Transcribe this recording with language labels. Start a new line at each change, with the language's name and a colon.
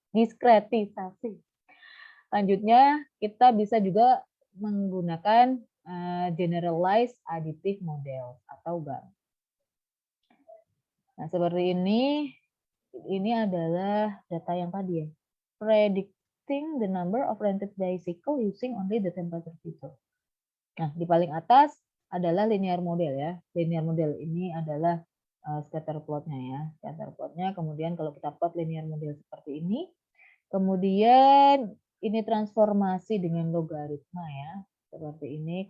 Indonesian: Diskretisasi. Selanjutnya kita bisa juga menggunakan generalized additive model atau GAM. Nah, seperti ini adalah data yang tadi ya.
English: Predicting the number of rented bicycle using only the temperature feature.
Indonesian: Nah, di paling atas adalah linear model ya. Linear model ini adalah scatter plotnya ya. Scatter plotnya, kemudian kalau kita plot linear model seperti ini, kemudian ini transformasi dengan logaritma ya, seperti ini.